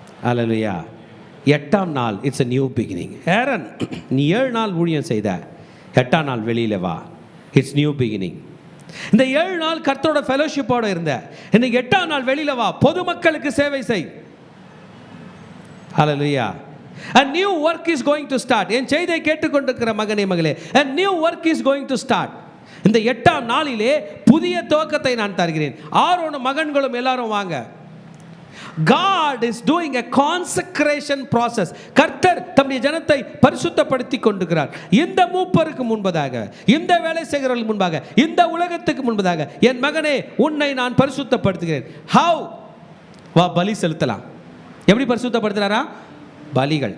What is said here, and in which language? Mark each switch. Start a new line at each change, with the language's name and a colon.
Tamil: அல்ல இல்லையா? 8ஆம் நாள்
English: It's a new beginning.
Tamil: ஏரன், நீ 7 நாள் ஊழியம் செய்த, 8ஆம் நாள் வெளியில் வா,
English: It's new beginning.
Tamil: இந்த 7 நாள் கர்த்தரோட ஃபெலோஷிப்போட இருந்த, இன்னைக்கு 8ஆம் நாள் வெளியில் வா, பொதுமக்களுக்கு சேவை செய். ஹல்லேலூயா.
English: A new work is going to start.
Tamil: என் செய்தியை கேட்டுக்கொண்டிருக்கிற மகனே மகளே,
English: a new work is going to start.
Tamil: இந்த 8ஆம் நாளிலே புதிய துவக்கத்தை நான் தருகிறேன். ஆரோனும் மகன்களும் எல்லாரும் வாங்க.
English: God is doing a consecration process.
Tamil: கர்த்தர் தம்முடைய ஜனத்தை பரிசுத்தப்படுத்தி கொண்டிருக்கிறார். இந்த மூப்பருக்கு முன்பதாக, இந்த வேலை செய்கிறவர்களுக்கு முன்பாக, இந்த உலகத்துக்கு முன்பதாக, என் மகனே உன்னை நான் பரிசுத்தப்படுத்துகிறேன்.
English: How?
Tamil: வா, பலி செலுத்தலாம். எப்படி பரிசுத்தப்படுத்துறாரா? பலிகள்.